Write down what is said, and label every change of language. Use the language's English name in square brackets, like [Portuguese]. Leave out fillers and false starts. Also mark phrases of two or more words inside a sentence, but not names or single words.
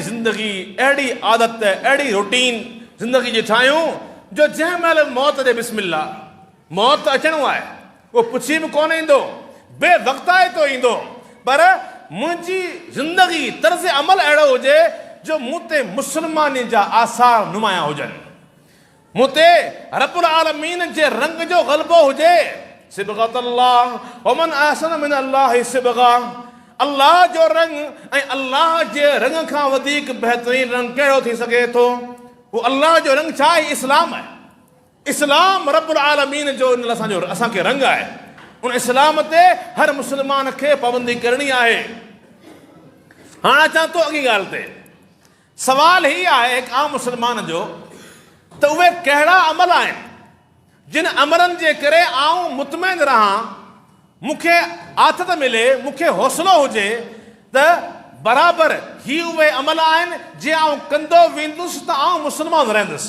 [Sindhi] ज़िंदगी, अहिड़ी आदत, अहिड़ी रूटीन ज़िंदगी जी ठाहियूं जो जंहिं महिल मौत जे बिस्मिल्लाह, मौत अचणो आहे उहो पुछी बि कोन ईंदो, बेवक़्ताए तो ईंदो, पर मुंहिंजी ज़िंदगी तर्ज़ अमल अहिड़ो हुजे जो मूं ते मुस्लमानी जा आसार नुमाया हुजनि, मूं ते [Arabic] رب العالمين [Sindhi] जे रंग जो ग़लबो हुजे। [Arabic] صبغة الله ومن أحسن من الله صبغة, [Sindhi] अल्लाह जो रंग ऐं अल्लाह जे रंग खां वधीक बहितरीन रंग कहिड़ो थी सघे थो? वो अल्लाह जो रंग छा आहे? इस्लाम आहे। इस्लाम [Arabic] رب العالمين [Sindhi] जो इन असांजो असांखे रंग आहे। उन इस्लाम ते हर मुस्लमान खे पाबंदी करणी आहे। हाणे अचां थो अॻी ॻाल्हि ते। सवाल ही आहे हिकु आम मुस्लमान जो त उहे कहिड़ा अमल आहिनि जिन अमलनि जे करे आऊं मुतमइन रहां, मूंखे आथत मिले, मूंखे हौसलो हुजे त बराबरि ही उहे अमल आहिनि जे आऊं कंदो वेंदुसि त आऊं मुस्लमान रहंदुसि।